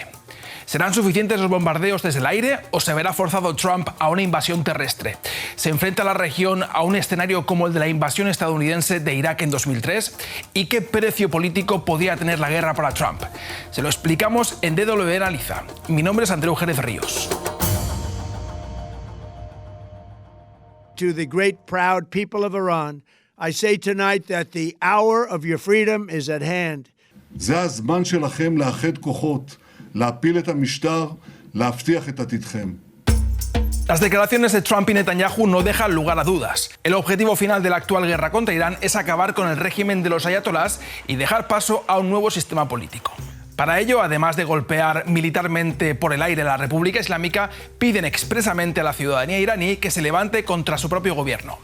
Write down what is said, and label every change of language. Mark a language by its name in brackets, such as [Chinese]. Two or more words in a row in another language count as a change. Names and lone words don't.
[Spanish] ¿Serán suficientes los bombardeos desde el aire o se verá forzado Trump a una invasión terrestre? ¿Se enfrenta la región a un escenario como el de la invasión estadounidense de Irak en 2003? ¿Y qué precio político podría tener la guerra para Trump? Se lo explicamos en DW Analiza. Mi nombre es Andreu Jerez Ríos. [English] To the great proud people of Iran, I say tonight that the hour of your freedom is at hand. [Hebrew] זה הזמן שלכם לאחד כוחות. להפיל את המשטר, להבטיח את עתידכם. [Spanish] Las declaraciones de Trump y Netanyahu no dejan lugar a dudas. El objetivo final de la actual guerra contra Irán es acabar con el régimen de los ayatolás y dejar paso a un nuevo sistema político. Para ello, además de golpear militarmente por el aire a la República Islámica, piden expresamente a la ciudadanía iraní que se levante contra su propio gobierno.